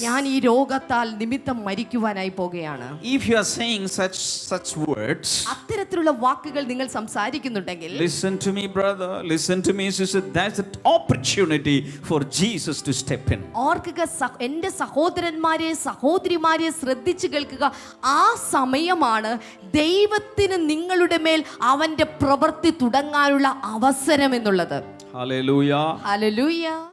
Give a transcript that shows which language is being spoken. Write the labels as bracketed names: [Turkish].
[Malayalam] ഞാൻ ഈ രോഗത്താൽ നിമിത്തം മരിക്കുവാനായി പോകുകയാണ്. [English] If you are saying such words, [Malayalam] അത്തരത്തിലുള്ള വാക്കുകൾ നിങ്ങൾ സംസാരിക്കുന്നുണ്ടെങ്കിൽ, [English] listen to me brother, listen to me sister, that's an opportunity for Jesus to step in. [Malayalam] ഓർക്കുക എൻ്റെ സഹോദരന്മാരെ സഹോദരിമാരെ ശ്രദ്ധിച്ചു കേൾക്കുക, ആ സമയമാണ് ദൈവത്തിന് നിങ്ങളുടെ മേൽ അവന്റെ പ്രവൃത്തി തുടങ്ങാനുള്ള അവസരം എന്നുള്ളത്. [English] Hallelujah. [Malayalam] ഹല്ലേലൂയ.